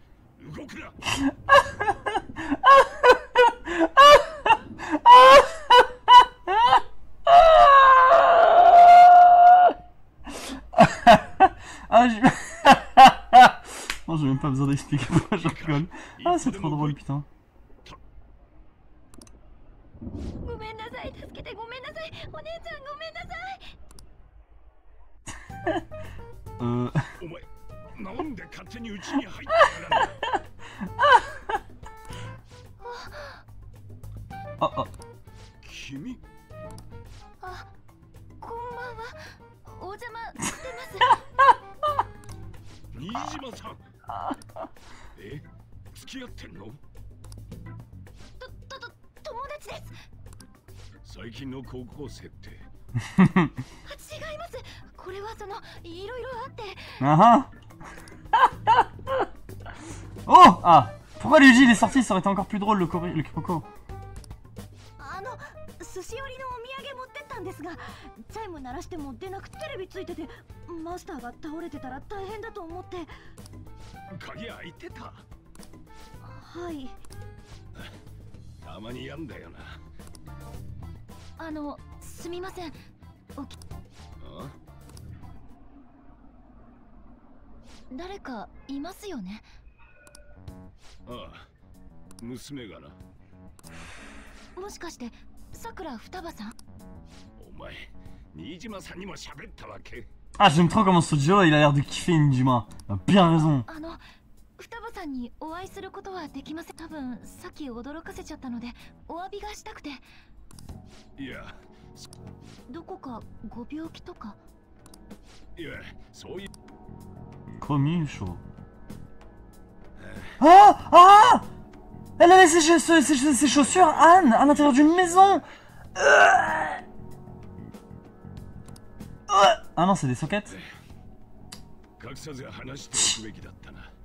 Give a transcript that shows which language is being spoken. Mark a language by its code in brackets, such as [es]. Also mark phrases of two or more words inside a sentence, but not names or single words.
[ja] 動くな。 [fr] Ah, j'ai... Non, j'ai même pas besoin d'expliquer pourquoi je rigole. Ah, c'est trop drôle, putain. [ja] ごめんなさい。助けてごめんなさい。お姉ちゃんごめんなさい。お前、なんで勝手に家に入ったんだ。あ、君。あ、こんばんは。お邪魔してます。新島さん。え、付き合ってんの？友達です。最近の高校生って。違います。これはいろいろあって。 Oh! Ah! [fr] Pourquoi Ryuji il est sorti? Ça aurait été encore plus drôle le Kyoko. [ja] 寿司寄りのお土産持ってったんですが、チャイム鳴らしても出なくてテレビついてて、マスターが倒れてたら大変だと思って。鍵開いてた。はい。たまにやんだよな。すみません。あ？誰かいますよね。ああ、娘がな。もしかしてさくら双葉さん？お前、新島さんにも喋ったわけ？ [fr] Ah, j'aime trop comment ce Sojiro il a l'air de kiffer Nijima. Il a bien raison. [ja] 双葉さんにお会いすることはできません。多分さっき驚かせちゃったのでお詫びがしたくて。いや、どこかご病気とか？いや、そういう。 [fr] Commis chaud. Ah! Ah! Elle avait ses chaussures, Anne, à l'intérieur d'une maison. Ah non, c'est des sockets. [ja] 隠さず話しておくべきだったな。